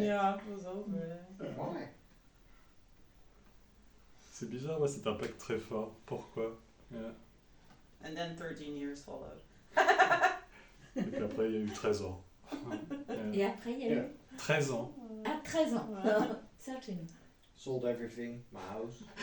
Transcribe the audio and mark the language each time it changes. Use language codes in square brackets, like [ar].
[en] Yeah, it was over. Why? [fr] C'est bizarre, ouais, cet impact très fort. Pourquoi? Yeah. [en] And then 13 years followed. [fr] Et puis après, il y a eu 13 ans. Et après, il y a eu 13 ans. à 13 ans. Certainement. [en] Sold everything, my house.